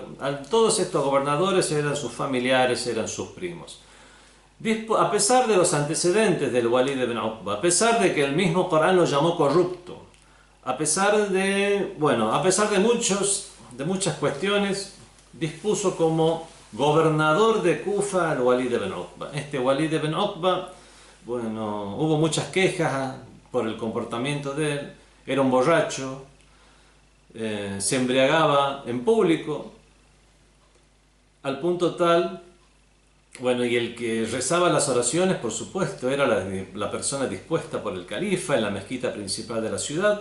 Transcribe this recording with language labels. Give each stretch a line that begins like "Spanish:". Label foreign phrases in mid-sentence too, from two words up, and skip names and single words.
Spanish: Todos estos gobernadores eran sus familiares, eran sus primos. A pesar de los antecedentes del Walid ibn Uqba, a pesar de que el mismo Corán lo llamó corrupto, a pesar de muchas cuestiones, dispuso como gobernador de Kufa al Walid ibn Uqba. Este Walid ibn Uqba, bueno, hubo muchas quejas por el comportamiento de él. Era un borracho, se embriagaba en público, al punto tal, bueno, y el que rezaba las oraciones, por supuesto, era la persona dispuesta por el califa en la mezquita principal de la ciudad.